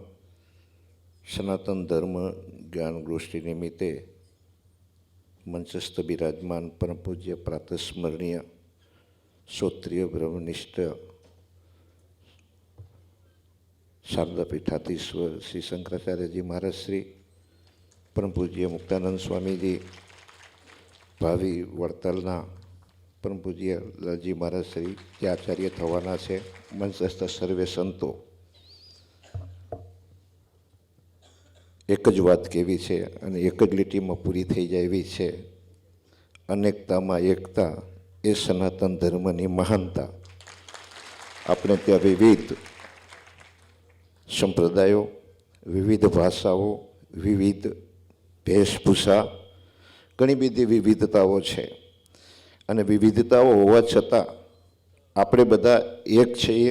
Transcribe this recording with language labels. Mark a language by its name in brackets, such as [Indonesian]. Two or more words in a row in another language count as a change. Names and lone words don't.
[Gujarati] સનાતન ધર્મ જ્ઞાન ગોષ્ઠી નિમિત્તે મંચસ્થ વિરાજમાન પરમ પૂજ્ય પ્રાતઃસ્મરણીય શ્રોત્રિય બ્રહ્મનિષ્ઠ શારદા પીઠાધીશ્વર શ્રી શંકરાચાર્ય જી મહારાજ શ્રી પરમ પૂજ્ય મુક્તાનંદ સ્વામી જી ભાવી વડતાલના પરમ પૂજ્ય લાલજી મહારાજ શ્રી જે આચાર્ય થવાના છે, મંચસ્થ સર્વે સંતો એક જ વાત કેવી છે અને એક જ લીટીમાં પૂરી થઈ જાય એવી છે। અનેકતામાં એકતા એ સનાતન ધર્મની મહાનતા। આપણે ત્યાં વિવિધ સંપ્રદાયો, વિવિધ ભાષાઓ, વિવિધ વેશભૂષા, ઘણી બધી વિવિધતાઓ છે અને વિવિધતાઓ હોવા છતાં આપણે બધા એક છીએ।